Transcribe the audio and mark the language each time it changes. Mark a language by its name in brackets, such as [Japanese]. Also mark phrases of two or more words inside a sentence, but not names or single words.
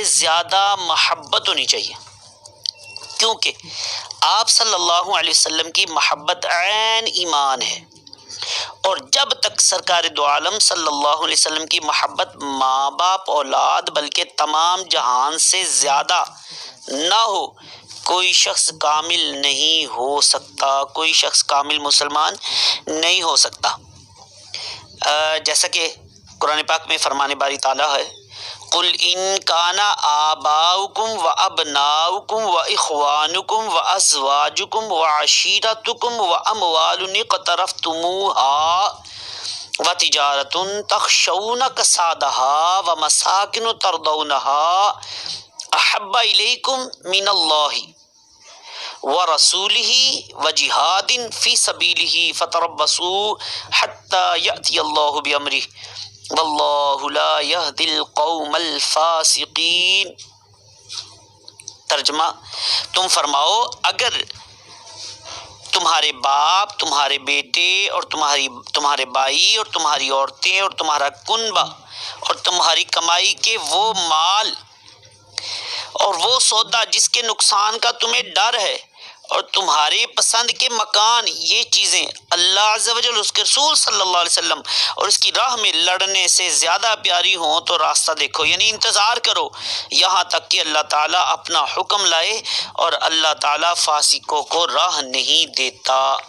[Urdu] زیادہ محبت ہونی چاہیے، کیونکہ آپ [Arabic] صلی اللہ علیہ وسلم [Urdu] کی محبت عین ایمان ہے، اور جب تک سرکار دو عالم [Arabic] صلی اللہ علیہ وسلم [Urdu] کی محبت ماں باپ اولاد بلکہ تمام جہان سے زیادہ نہ ہو، کوئی شخص کامل نہیں ہو سکتا، کوئی شخص کامل مسلمان نہیں ہو سکتا۔ جیسا کہ قرآن پاک میں فرمان باری تعالیٰ ہے، [Arabic] قل ان کان آباؤکم و ابناؤکم و اخوانکم و ازواجکم و عشیرتکم و اموال اقترفتموها و تجارت تخشون کسادها و مساکن ترضونها احب الیکم من اللہ ورسولہ وجہاد فی سبیلہ فتربصوا حتی یأتی اللہ بامرہ واللہ لا یہدی القوم الفاسقین۔ [Urdu] ترجمہ، تم فرماؤ اگر تمہارے باپ، تمہارے بیٹے اور تمہارے بھائی اور تمہاری عورتیں اور تمہارا کنبہ اور تمہاری کمائی کے وہ مال اور وہ سودا جس کے نقصان کا تمہیں ڈر ہے اور تمہارے پسند کے مکان، یہ چیزیں اللہ [Arabic] عز و جل [Urdu] اس کے رسول [Arabic] صلی اللہ علیہ وسلم [Urdu] اور اس کی راہ میں لڑنے سے زیادہ پیاری ہوں تو راستہ دیکھو، یعنی انتظار کرو یہاں تک کہ اللہ تعالیٰ اپنا حکم لائے، اور اللہ تعالیٰ فاسقوں کو راہ نہیں دیتا۔